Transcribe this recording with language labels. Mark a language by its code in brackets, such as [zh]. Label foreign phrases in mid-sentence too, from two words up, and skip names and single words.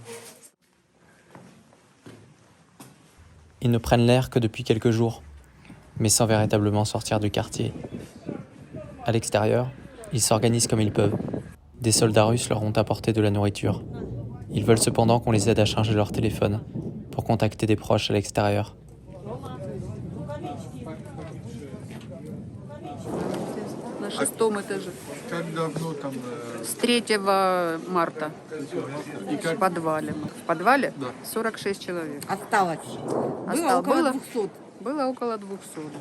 [fr] Ils ne prennent l'air que depuis quelques jours, mais sans véritablement sortir du quartier. À l'extérieur, ils s'organisent comme ils peuvent. Des soldats russes leur ont apporté de la nourriture. Ils veulent cependant qu'on les aide à charger leur téléphone pour contacter des proches à l'extérieur. [ru] На 6-м этаже. Как давно там? С 3 марта. В подвале. В подвале 46 человек. Осталось. Было 200. Было около 200, да.